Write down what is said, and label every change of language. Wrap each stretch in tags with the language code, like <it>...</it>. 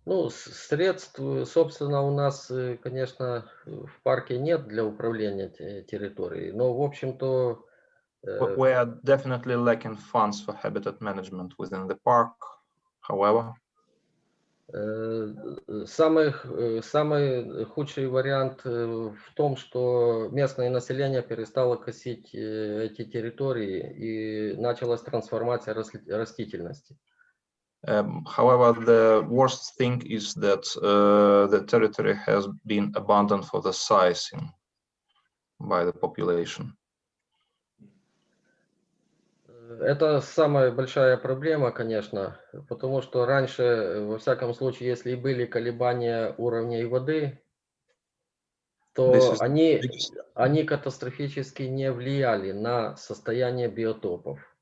<ru>Средств, собственно, у нас, конечно, в парке нет для управления территорией, но, в общем-то...</ru> <en>We are definitely lacking funds for habitat management within the park, however.</en> <ru>Самый худший вариант в том, что местное население перестало косить эти территории и началась трансформация растительности.</ru> <en>However, the worst thing is that the territory has been abandoned for the sizing by the population.</en> <ru>Это самая большая проблема, конечно, потому что раньше, во всяком случае, если и были колебания уровней воды, то они катастрофически не влияли на состояние биотопов.</ru>